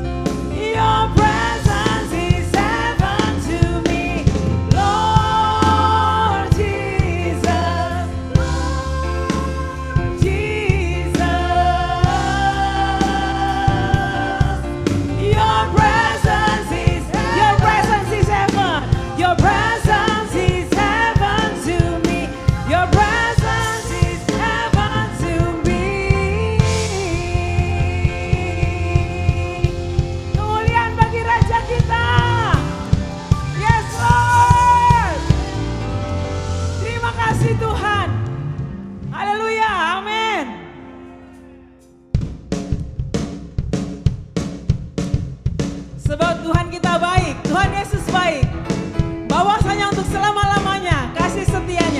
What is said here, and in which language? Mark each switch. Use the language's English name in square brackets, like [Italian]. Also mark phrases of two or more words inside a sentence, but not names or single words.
[English] Your presence is heaven to me, Lord Jesus, Lord Jesus. Your presence is heaven. Your presence is heaven to me. Your presence is heaven to me. [Indonesian] Kemuliaan bagi Raja kita. [English] Yes Lord. [Indonesian] Terima kasih Tuhan. Haleluya. Amin. Sebab Tuhan kita baik, Tuhan Yesus baik. Bahwasanya untuk selama-lamanya kasih setianya.